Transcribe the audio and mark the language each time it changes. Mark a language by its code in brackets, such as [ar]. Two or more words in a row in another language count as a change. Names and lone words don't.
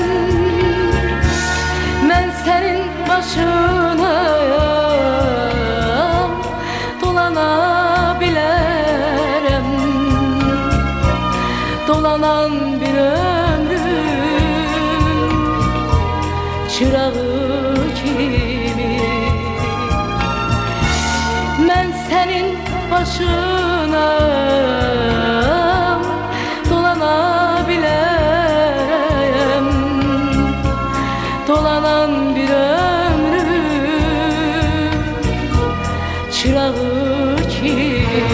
[az] Mən sənin başına dolana bilərəm, dolanan bir ömrüm çırağı kimi. [tr] Ben senin başına dolanabilirim, dolanan bir ömrüm çırağı kimi.